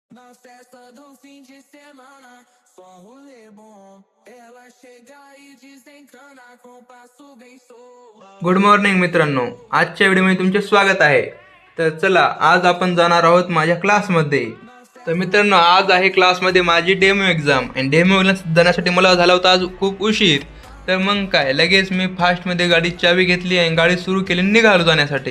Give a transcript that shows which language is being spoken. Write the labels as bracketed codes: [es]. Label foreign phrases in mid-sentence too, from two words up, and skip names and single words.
[pt] Na festa do fim de semana, só rolê bom. Ela chega e desencana com passo bem solto. [en] good morning [mr] मित्रांनो, आजच्या व्हिडिओमध्ये तुमचे स्वागत आहे. तर चला, आज आपण जाणार आहोत माझ्या क्लासमध्ये. तर मित्रांनो, आज आहे क्लासमध्ये माझी [en] demo exam [mr] आणि डेमो जाण्यासाठी मला झाला होता आज खूप उशीर. तर मग काय, लगेच मी फास्टमध्ये गाडीची चावी घेतली आणि गाडी सुरू केली, निघालो जाण्यासाठी.